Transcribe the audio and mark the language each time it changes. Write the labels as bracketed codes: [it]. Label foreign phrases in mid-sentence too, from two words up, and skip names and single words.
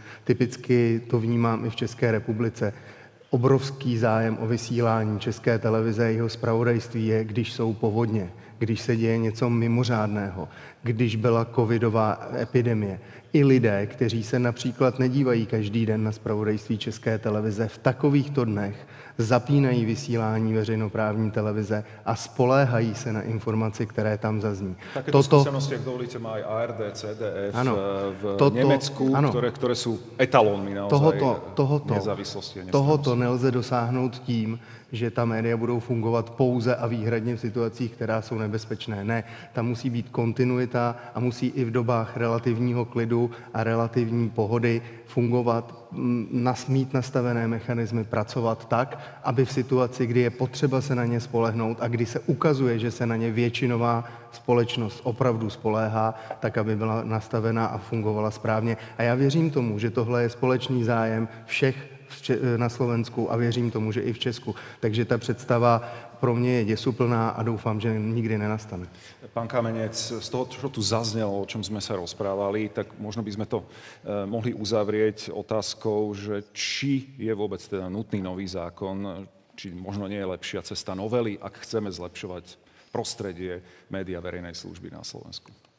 [cs] Typicky to vnímám i v České republice. Obrovský zájem o vysílání České televize a jeho zpravodajství je, když jsou povodně, když se děje něco mimořádného, když byla covidová epidemie. I lidé, kteří se například nedívají každý den na zpravodajství České televize, v takovýchto dnech zapínají vysílání veřejnoprávní televize a spoléhají se na informaci, které tam zazní. [sk] Takéto skúsenosti, ak dovolíte, má aj ARD, CDF v Nemecku, ktoré sú etalónmi naozaj nezávislosti. [cs] Tohoto nelze dosáhnout tím, že ta média budou fungovat pouze a výhradně v situacích, která jsou nebezpečné. Ne, tam musí být kontinuita a musí i v dobách relativního klidu a relativní pohody fungovat, mít nastavené mechanismy, pracovat tak, aby v situaci, kdy je potřeba se na ně spolehnout a kdy se ukazuje, že se na ně většinová společnost opravdu spoléhá, tak aby byla nastavená a fungovala správně. A já věřím tomu, že tohle je společný zájem všech na Slovensku a věřím tomu, že i v Česku. Takže ta představa pro mě je děsuplná a doufám, že nikdy nenastane. [sk] Pán Kamenec, z toho, čo tu zaznelo, o čom sme sa rozprávali, tak možno by sme to mohli uzavrieť otázkou, že či je vôbec teda nutný nový zákon, či možno nie je lepšia cesta novely, ak chceme zlepšovať prostredie média verejnej služby na Slovensku.